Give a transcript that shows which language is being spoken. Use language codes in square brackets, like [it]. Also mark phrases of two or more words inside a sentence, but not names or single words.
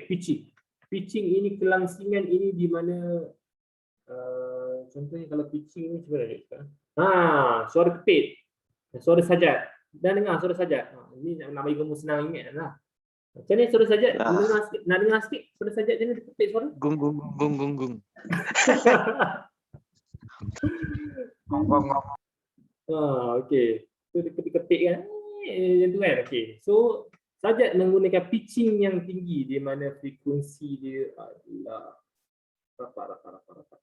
[ms] Pitching ini, kelangsingan ini di mana contohnya kalau pitching ni macam mana dia sekarang? Suara kepit, suara sajat. Dan dengar suara sajat. Ini nak bagi kamu senang ingat lah. Macam ni suara sajak? Nak dengar sikit suara sajak macam ni dia kepit suara? Gung gung gung gung gung. Okey. So dia kepit kan. Macam tu kan. Okey. So sajak menggunakan pitching yang tinggi di mana frekuensi dia adalah rapat.